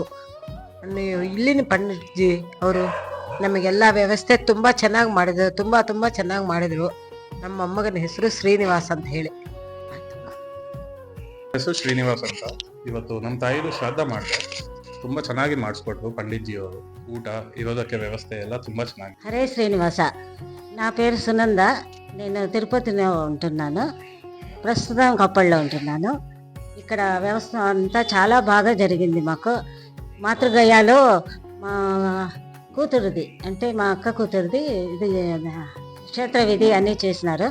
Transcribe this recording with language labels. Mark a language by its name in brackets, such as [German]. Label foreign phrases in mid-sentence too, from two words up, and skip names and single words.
[Kannada] ಇಲ್ಲಿನ ಪಂಡಿತ್ಜಿ ಅವರು ನಮಗೆಲ್ಲ ವ್ಯವಸ್ಥೆ ತುಂಬ ಚೆನ್ನಾಗಿ ಮಾಡಿದ್ರು. ತುಂಬ ಚೆನ್ನಾಗಿ ಮಾಡಿದರು. ನಮ್ಮ ಮೊಮ್ಮಗನ ಹೆಸರು ಶ್ರೀನಿವಾಸ್ ಅಂತ ಹೇಳಿ. ಹೆಸರು ಶ್ರೀನಿವಾಸ್ ಅಂತ. ಇವತ್ತು ನಮ್ಮ ತಾಯಿದು ಶ್ರಾದ್ದ ಮಾಡಿದೆ. ತುಂಬ ಚೆನ್ನಾಗಿ ಮಾಡಿಸ್ಕೊಟ್ರು పండిట్జీయವರು. ಊಟ ఇరోదಕ್ಕೆ వ్యవస్థ ಎಲ್ಲ ತುಂಬ ಚೆನ್ನಾಗಿ. [Telugu] హరే శ్రీనివాస. నా పేరు సునంద. నేను తిరుపతిలో ఉంటున్నాను. ప్రస్తుతం కొప్పల్లో ఉంటున్నాను. ఇక్కడ వ్యవస్థ అంతా చాలా బాగా జరిగింది. మాకు మాతృగయాలో మా కూతురుది, అంటే మా అక్క కూతురుది ఇది క్షేత్ర విధి అన్నీ చేసినారు.